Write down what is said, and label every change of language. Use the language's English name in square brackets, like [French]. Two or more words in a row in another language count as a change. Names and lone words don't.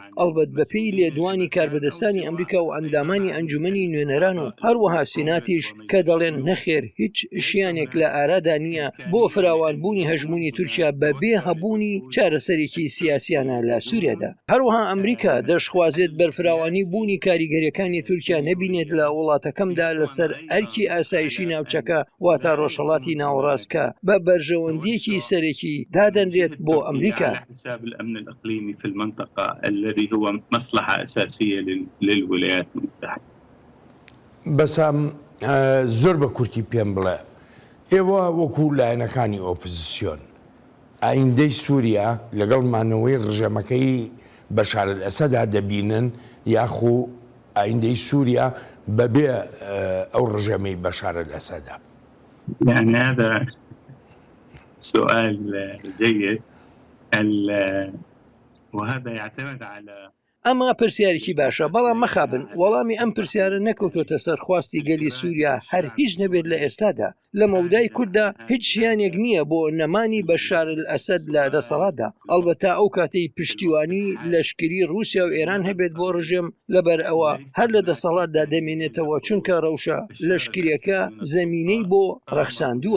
[Central Kurdish] ئەلبەت بەپێی لێدوانی کاربەدەستانی ئەمریکا و ئەندامانی ئەنجومەنی نوێنەران و هەروەها سیناتیش کە دەڵێن نەخێر هیچ شیانێک لە ئارادا نییە بۆ فراوانبوونی هەژمونی تورکیا بەبێ هەبوونی چارەسەرێکی سیاسیانە لە سووریادا. هەروەها ئەمریکا دەشخوازێت بەرفراوانی بوونی کاریگەریەکانی تورکیا نەبینێت لە وڵاتەکەمدا لەسەر ئەرکی ئاسایشی ناوچەکە واتە ڕۆژهەڵاتی ناوەڕاستکە بە بەرژەوەندیەکی سەرێکی دادەنرێت بۆ ئەمریکا. [Arabic] حساب الأمن الإقليمي في المنطقة الذي هو مصلحة أساسية للولايات المتحدة. [Central Kurdish] بەسام زۆر بە کورتی پێم بڵێ ئێوە وەکو لایەنەکانی ئۆپۆزیسیۆن ئایندەی سووریا لەگەڵ مانەوەی ڕژێمەکەی بەشار ئەسەدا دەبینن یاخو ئایندەی سووریا بەبێ ئەو ڕژێمەی بەشار ئەسەدا؟ [Arabic] يعني هذا سؤال جيد وهذا يعتمد على [Central Kurdish] ئەمە پرسیارێکی باشە، بەڵام مەخابن وەڵامی ئەم پرسیارە نەکەوتۆتە سەر خواستی گەلی سووریا هەر هیچ نەبێت لە ئێستادا. لە مەودای کووردا هیچ شیانێک نییە بۆ نەمانی بەشار ئەسەد لە دەسەڵاتدا. ئەلبەتا ئەو کاتەی پشتیوانی لەشکری رووسیا و ئێران هەبێت بۆ ڕژێم لەبەر ئەوە هەر لە دەسەڵاتدا دەمێنێتەوە چونکە ڕەوشە لەشکریەکە زەمینەی بۆ ڕەخساندووە.